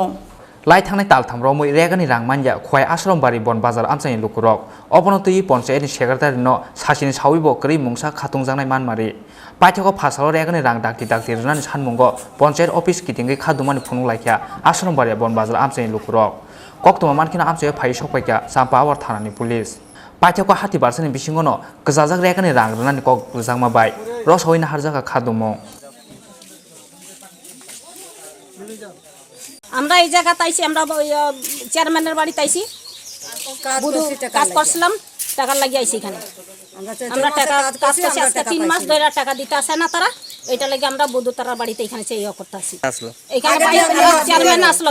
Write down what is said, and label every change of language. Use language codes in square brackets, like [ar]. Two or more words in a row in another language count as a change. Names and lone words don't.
[trp] Lai thang tal tham romoi regani rangmanja khwai ashram bari bon bazar amchani lukurok obonotui ponche ni secretary no sasini sawibo kri mungsa khatung jangnai manmari paithako phasalo regani rang dakti rnani sanmungo ponche office kitingai khadumani phunung laikya ashram bari bon bazar amchani lukurok koktoma mankina amche phai sokpaika sampa awar thanani police paithako hati barsani bisingono gajajak regani rang rnani kok jangma bai rosoina harjaka khadumo [bn] আমরা এই জায়গাতে আইছি আমরা চেয়ারম্যানের বাড়িতে আইছি কাজ করছিলাম টাকা লাগিয়ে আইছি এখানে আমরা টাকা কাজ করছি আজকে 3 মাস ধরে টাকা দিতে আসে না তারা এটা লাগি আমরা বধু তারা বাড়িতে এখানে চেয়ে করতে আসি আসলো এখানে চেয়ারম্যান আসলো